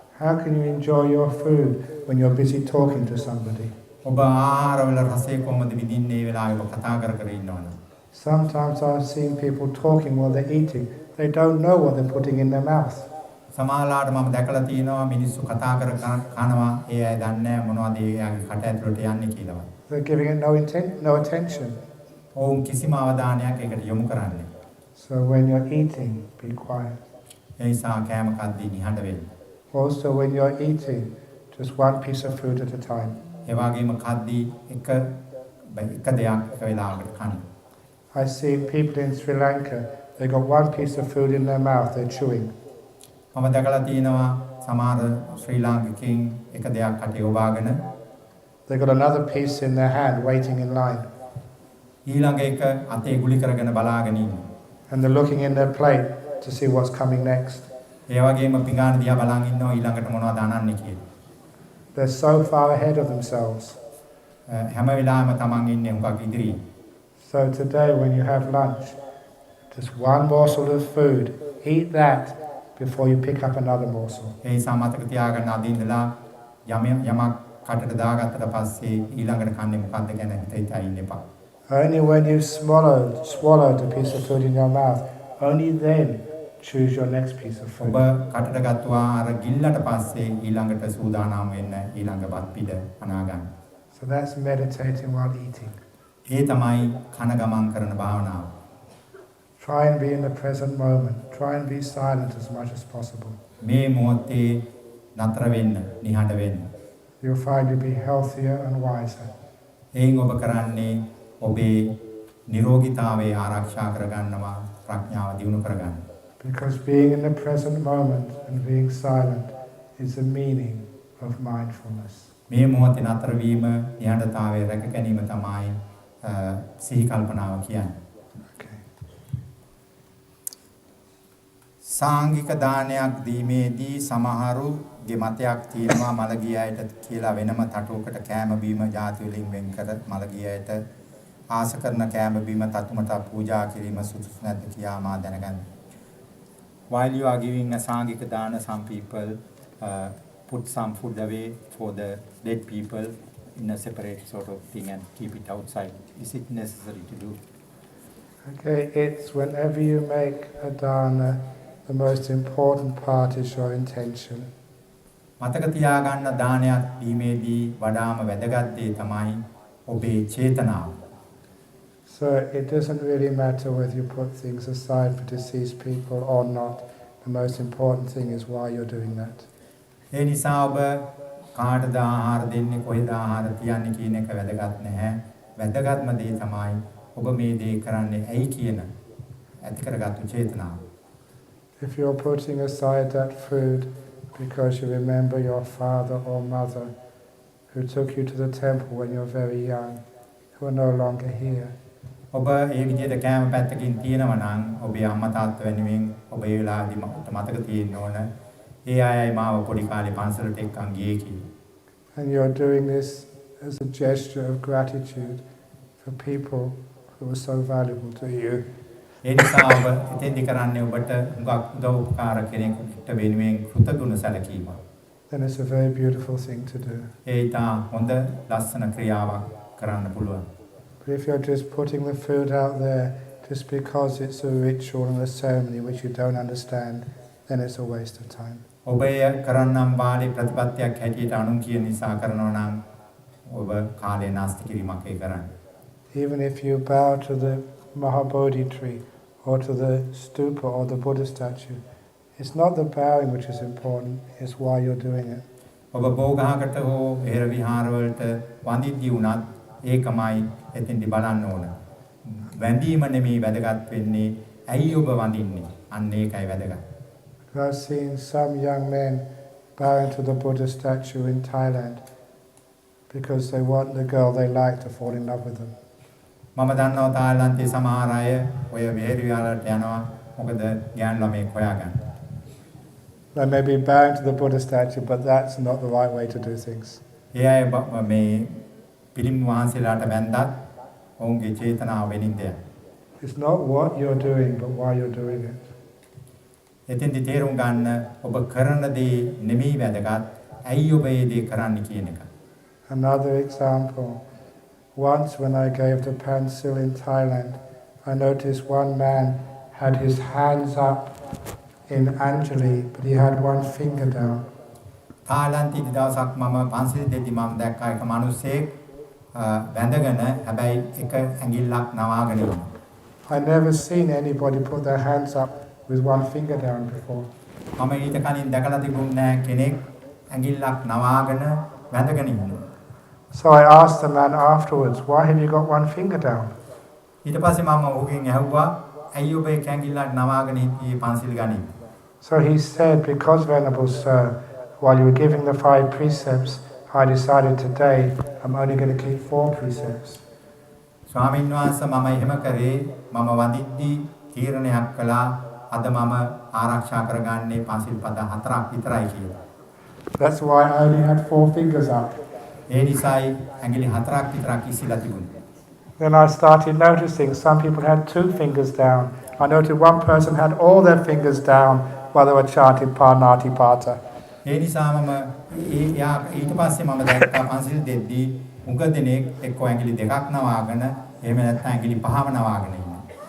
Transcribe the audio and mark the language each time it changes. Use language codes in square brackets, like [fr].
[en] How can you enjoy your food when you're busy talking to somebody? [si] ඔබ ආහාරවල රසය කොහොමද විඳින්නේ ඒ වෙලාවේ ඔබ කතා කර ඉන්නවනම්? [en] Sometimes I've seen people talking while they're eating. They don't know what they're putting in their mouth. [si] සමහරවිට මම දැකලා තියෙනවා මිනිස්සු කතා කර කනවා ඒ අය දන්නේ නැහැ මොනවද එයාගේ කට ඇතුළට යන්නේ කියලා. [en] They're giving it no attention. [si] ඔවුන් කිසිම අවධානයක් ඒකට යොමු කරන්නේ. [en] So when you're eating, be quiet. [si] ඒ නිසා කෑම කද්දී නිහඬ වෙන්න. [en] Also when you're eating, just one piece of food at a time. [si] ඒ වගේම කද්දී එක දෙයක් එක වෙලාවකට කන්න. [en] I see people in Sri Lanka, they got one piece of food in their mouth, they're chewing. [si] මම දැකලා තියෙනවා සමහර ශ්‍රී ලාංකිකයින් එක දෙයක් කටේ ඔබාගෙන [en] They got another piece in their hand waiting in line. [si] ඊළඟ එක අතේ ගුලි කරගෙන බලාගෙන ඉන්නවා. [en] And they're looking in their plate to see what's coming next. [si] ඒ වගේම පිඟාන දිහා බලන් ඉන්නවා ඊළඟට මොනවද අනන්නේ කියලා. [en] They're so far ahead of themselves. [si] හැම වෙලාවෙම තමන් ඉන්නේ උඟක් ඉදිරියේ. [en] So today when you have lunch, just one morsel of food, eat that before you pick up another morsel. [si] ඒ නිසා මතක තියාගන්න අද ඉඳලා යමක් කටට දාගත්තට පස්සේ ඊළඟට කන්නේ මොකද්ද ගැන හිතා ඉන්න එපා. [en] Only when you've swallowed a piece of food in your mouth, only then choose your next piece of food. [si] ඔබ කටට ගත්තා අර ගිල්ලට පස්සේ ඊළඟට සූදානම් වෙන්න ඊළඟපත් පිට අනා ගන්න. [en] So that's meditating while eating. [si] ඒ තමයි කන ගමන් කරන භාවනාව. [en] Try and be in the present moment. Try and be silent as much as possible. [si] මේ මොහොතේ නතර වෙන්න, නිහඬ වෙන්න. [en] You'll find you'll be healthier and wiser. [si] එයින් ඔබ කරන්නේ ඔබේ නිරෝගීතාවය ආරක්ෂා කරගන්නවා, ප්‍රඥාව දියුණු කරගන්න. [en] Because being in the present moment and being silent is the meaning of mindfulness. [si] මේ මොහොතේ නතර වීම, නිහඬතාවය රැක ගැනීම තමයි සිහි කල්පනාව කියන්නේ. සාංගික දානයක් දීමේදී සමහරුගේ මතයක් තියෙනවා මළගිය අයට කියලා වෙනම තටුවකට කෑම බීම ಜಾති වලින් වෙන් කර මළගිය අයට ආස කරන කෑම බීම තතුමට පූජා කිරීම සුදුසු නැද්ද කියා මා දැනගන්න. [en] While you are giving a sangika dana, some people put some food away for the dead people in a separate sort of thing and keep it outside. Is it necessary to do? Okay, it's whenever you make a dana, the most important part is your intention. [si] මතක තියාගන්න දානයක් දීමේදී වඩාම වැදගත් දේ තමයි ඔබේ චේතනාව. [en] So it doesn't really matter whether you put things aside for deceased people or not. The most important thing is why you're doing that. [si] ඒ නිසා ඔබ කාටද ආහාර දෙන්නේ කොහෙද ආහාර තියන්නේ කියන එක වැදගත් නැහැ. වැදගත්ම දේ තමයි ඔබ මේ දේ කරන්නේ ඇයි කියන ඇති කරගත්තු චේතනාව. [en] If you're putting aside that food because you remember your father or mother who took you to the temple when you're very young, who are no longer here. [si] ඔබ ඒ විදිහට කෑම පැත්තකින් තියෙනවා නම් ඔබේ අම්මා තාත්තා වෙනුවෙන් ඔබ ඒ වෙලාවේදී මට මතක තියෙන්න ඕන ඒ අයයි මාව පොඩි කාලේ පන්සලට එක්කන් ගියේ කියලා. [en] And you're doing this as a gesture of gratitude for people who were so valuable to you. [si] ඒ නිසා ඔබ එතෙන්දි කරන්නේ ඔබට හුඟක් උදව් උපකාර කෙනෙකුට වෙනුවෙන් කෘතගුණ සැලකීම. [en] Then it's a very beautiful thing to do. [si] ඒ ඊට හොඳ ලස්සන ක්‍රියාවක් කරන්න පුළුවන්. [en] But if you're just putting the food out there just because it's a ritual and a ceremony which you don't understand, then it's a waste of time. [si] ඔබ කරන්නම් වාලේ ප්‍රතිපත්තියක් හැටියට අනුන් කියන නිසා කරනවා නම් ඔබ කාලේ නාස්ති කිරීමක් ඒ කරන්නේ. [en] Even if you bow to the Mahabodhi tree or to the stupa or the Buddha statue, it's not the bowing which is important, it's why you're doing it. [si] ඔබ බෝගහකට හෝ එහෙර විහාර වලට වඳිද්දී වුණත් ඒකමයි එතෙන්දි බලන්න ඕන. වැඳීම නෙමෙයි වැදගත් වෙන්නේ ඇයි ඔබ වඳින්නේ? අන්න ඒකයි වැදගත්. [en] I've seen some young men bowing to the Buddha statue in Thailand because they want the girl they like to fall in love with them. [si] මම දන්නවා තායිලන්තයේ සමහර අය ඔය විහෙර විහාරයට යනවා මොකද ගෑනු ළමෙක් හොයාගන්න. [en] They may be bowing to the Buddha statue, but that's not the right way to do things. [si] ඒ අය මේ පිළිම වහන්සේලාට වැඳත් ඔවුන්ගේ චේතනාව වෙනින් දෙයක්. [en] It's not what you're doing, but why you're doing it. [si] එතෙන්දි තේරුම් ගන්න ඔබ කරන දේ නෙමෙයි වැදගත් ඇයි ඔබ මේ දේ කරන්නේ කියන එක. [en] Another example. Once when I gave the pansil in Thailand, I noticed one man had his hands up in Anjali, but he had one finger down. [si] තායිලන්තයේ දවසක් මම පන්සිල් දෙද්දි මම දැක්කා එක මිනිහෙක් වැඳගෙන හැබැයි එක ඇඟිල්ලක් නවාගෙන ඉන්නවා. [en] I never seen anybody put their hands up with one finger down before. [si] මම ඊට කලින් දැකලා තිබුණේ නැහැ කෙනෙක් ඇඟිල්ලක් නවාගෙන වැඳගෙන ඉන්නවා. [en] So I asked the man afterwards, why have you got one finger down? [si] ඊට පස්සේ මම ඔහුගෙන් ඇහුවා ඇයි ඔබ එක ඇඟිල්ලක් නවාගෙන ඉන්නේ පන්සිල් ගන්නේ? [en] So he said, because Venerable Sir, while you were giving the 5 precepts, I decided today I'm only going to keep 4 precepts. [si] ස්වාමීන් වහන්සේ මම එහෙම කරේ මම වඳිද්දී තීරණයක් කළා අද මම ආරක්ෂා කරගන්නේ පන්සිල් පද 4ක් විතරයි කියලා. [en] That's why I only had 4 fingers up. [si] ඒ නිසායි ඇඟිලි 4ක් විතරක් ඉස්සලා තිබුණේ. [en] Then I started noticing some people had 2 fingers down. I noticed one person had all their fingers down while they were chanting Parnati Pata. [si] ඒ නිසා මම ඊට පස්සේ මම දැක්කා පන්සිල් දෙද්දී උඟ දෙනෙක් එක්ක ඇඟිලි දෙකක් නවාගෙන එහෙම නැත්නම් ඇඟිලි පහම නවාගෙන ඉන්නවා.